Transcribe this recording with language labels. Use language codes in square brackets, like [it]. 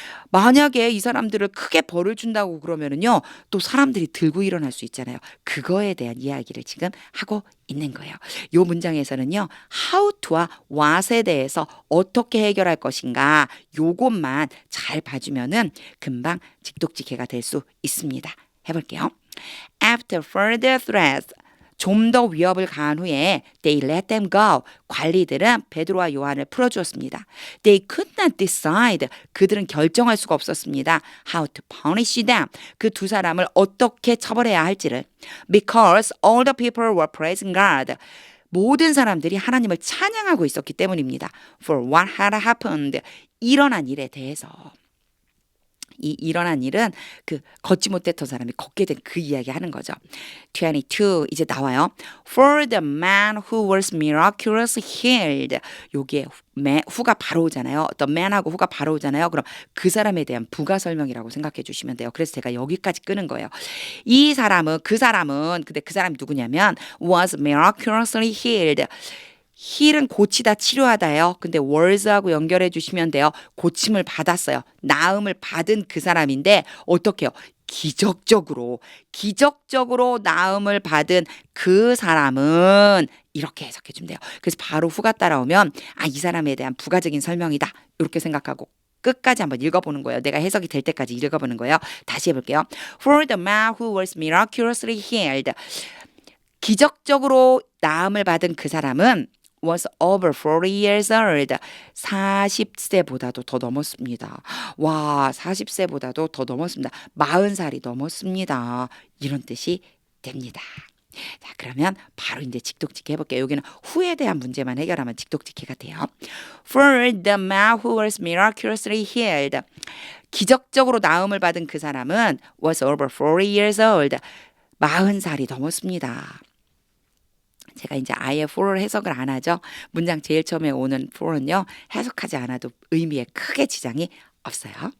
[ko] 만약에 이 사람들을 크게 벌을 준다고 그러면은요, 또 사람들이 들고 일어날 수 있잖아요. 그거에 대한 이야기를 지금 하고 있는 거예요. 이 문장에서는요, how to와 what에 대해서 어떻게 해결할 것인가, 요것만 잘 봐주면은 금방 직독직해가 될 수 있습니다. 해볼게요. [en] After further threats, [ko] 좀 더 위협을 가한 후에 [en] they let them go. [ko] 관리들은 베드로와 요한을 풀어주었습니다. [en] They could not decide. [ko] 그들은 결정할 수가 없었습니다. [en] How to punish them. [ko] 그 두 사람을 어떻게 처벌해야 할지를. [en] Because all the people were praising God. [ko] 모든 사람들이 하나님을 찬양하고 있었기 때문입니다. [en] For what had happened. [ko] 일어난 일에 대해서. 이 일어난 일은 그 걷지 못했던 사람이 걷게 된 그 이야기 하는 거죠. 22 이제 나와요. [en] For the man who was miraculously healed. [ko] 요게 후가 바로 오잖아요. The man하고 후가 바로 오잖아요. 그럼 그 사람에 대한 부가 설명이라고 생각해 주시면 돼요. 그래서 제가 여기까지 끄는 거예요. 근데 그 사람이 누구냐면 [en] was miraculously healed. [ko] 힐은 고치다 치료하다예요. 근데 was하고 연결해 주시면 돼요. 고침을 받았어요. 나음을 받은 그 사람인데 어떻게요? 기적적으로 나음을 받은 그 사람은 이렇게 해석해 주면 돼요. 그래서 바로 후가 따라오면 이 사람에 대한 부가적인 설명이다. 이렇게 생각하고 끝까지 한번 읽어보는 거예요. 내가 해석이 될 때까지 읽어보는 거예요. 다시 해볼게요. [en] For the man who was miraculously healed. [ko] 기적적으로 나음을 받은 그 사람은 [en] was over 40 years old. [ko] 40세보다도 더 넘었습니다. 와, 40세보다도 더 넘었습니다. 40살이 넘었습니다. 이런 뜻이 됩니다. 자, 그러면 바로 이제 직독직해 해볼게요. 여기는 후에 대한 문제만 해결하면 직독직해가 돼요. [en] For the man who was miraculously healed. [ko] 기적적으로 나음을 받은 그 사람은 [en] was over 40 years old. [ko] 40살이 넘었습니다. 제가 이제 아예 for를 해석을 안 하죠. 문장 제일 처음에 오는 for는요. 해석하지 않아도 의미에 크게 지장이 없어요.